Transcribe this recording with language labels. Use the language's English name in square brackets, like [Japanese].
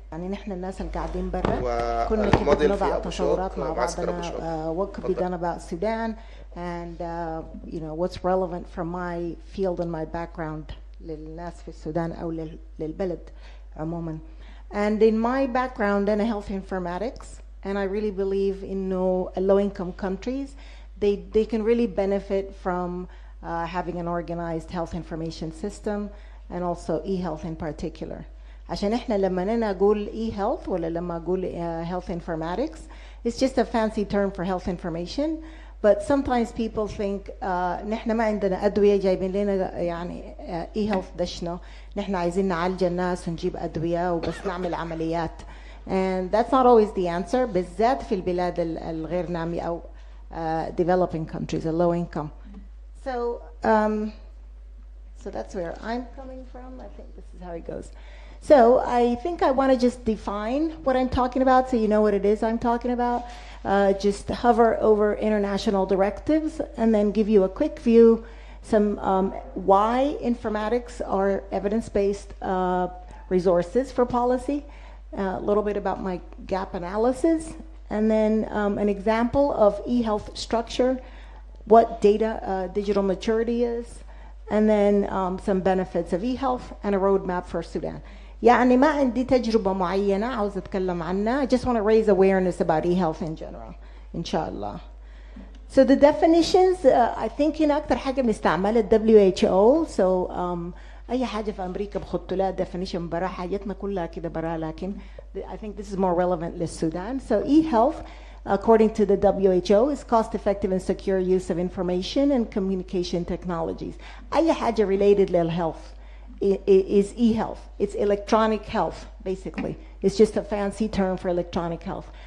[Arabic] يعني نحن الناس اللي قاعدين برا كنا كده بنضع تصورات مع بعضنا [English] what could be done about Sudan and you know what's relevant from my field and my background [Arabic] للناس في السودان أو للبلد عموما. [English] And in my background أنا health informatics and I really believe in low-income countries they can really benefit from having an organized health information system and also e-health in particular. [Arabic] عشان احنا لما نقول [English] e-health [Arabic] ولا لما نقول [English] health informatics, it's just a fancy term for health information. But sometimes people think [Arabic] نحن ما عندنا أدوية جايبين لنا يعني e-health دشنا نحن عايزين نعالج الناس ونجيب أدوية وبس نعمل عمليات. [English] And that's not always the answer [Arabic] بالذات في البلاد الغير نامية أو [English] developing countries, a low income. So that's where I'm coming from. I think this is how it goes. So I think I want to just define what I'm talking about so you know what it is I'm talking about. Just hover over international directives and then give you a quick view, some why informatics are evidence-based resources for policy, a little bit about my gap analysis, and then an example of e-health structure, what data digital maturity is, and then some benefits of e-health and a roadmap for Sudan. [Arabic] يعني ما عندي تجربة معينة عاوز أتكلم عنها. [English] I just want to raise awareness about e-health in general. [Arabic] إن شاء الله. [English] So the definitions, I think [Arabic] هنا أكتر حاجة بنستعملها [English] WHO. [Arabic] So أي حاجة في أمريكا بخطوا لها definition برا حاجتنا كلها كده برا لكن [English] I think this is more relevant [Arabic] للسودان. [English] So e-health, according to the WHO, is cost-effective and secure use of information and communication technologies. [Arabic] أي حاجة related للhealth [English] is e-health. It's electronic health, basically. It's just a fancy term for electronic health.